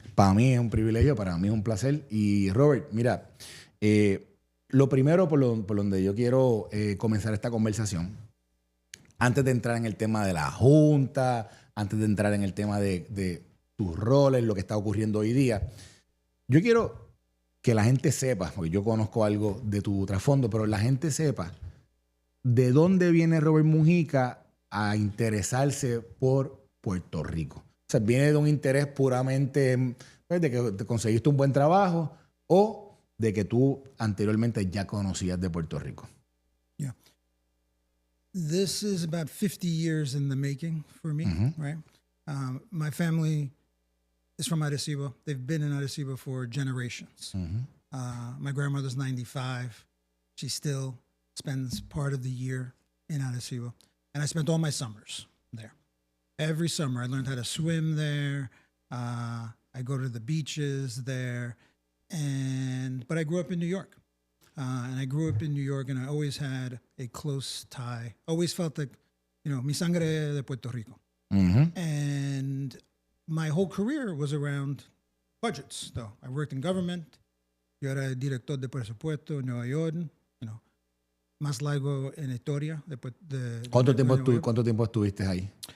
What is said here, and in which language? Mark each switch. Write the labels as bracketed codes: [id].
[es] Para mí es un privilegio, para mí es un placer. Y Robert, mira, lo primero por donde yo quiero comenzar esta conversación, antes de entrar en el tema de la Junta, antes de entrar en el tema de tus roles, lo que está ocurriendo hoy día, yo quiero que la gente sepa, porque yo conozco algo de tu trasfondo, pero la gente sepa de dónde viene Robert Mujica a interesarse por Puerto Rico. O sea, viene de un interés puramente pues, de que te conseguiste un buen trabajo o de que tú anteriormente ya conocías de Puerto Rico. [en] Yeah. This is about 50 years in the making for me, right? My family is from Arecibo. They've been in Arecibo for generations. My grandmother's 95. She still spends part of the year in Arecibo. And I spent all my summers there. Every summer, I learned how to swim there. I go to the beaches there. But I grew up in New York. And I grew up in New York, and I always had a close tie. Always felt like, [es] mi sangre de Puerto Rico. [en] And my whole career was around budgets, though. I worked in government. [es] Yo era director de presupuesto en Nueva York. Más largo en historia. ¿Cuánto tiempo estuviste ahí?